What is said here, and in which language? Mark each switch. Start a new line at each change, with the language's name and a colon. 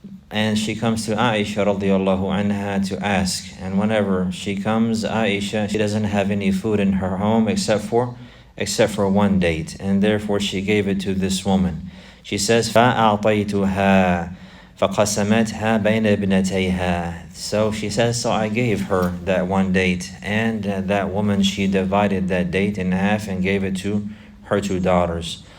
English: And she comes to Aisha radiyallahu anha to ask, and whenever she comes, Aisha, she doesn't have any food in her home except for one date, and therefore she gave it to this woman. She says,
Arabic: فَأَعْطَيْتُهَا فَقَسَمَتْهَا بَيْنَ ابْنَتَيْهَا.
English: So she says, so I gave her that one date, and that woman, she divided that date in half and gave it to her two daughters.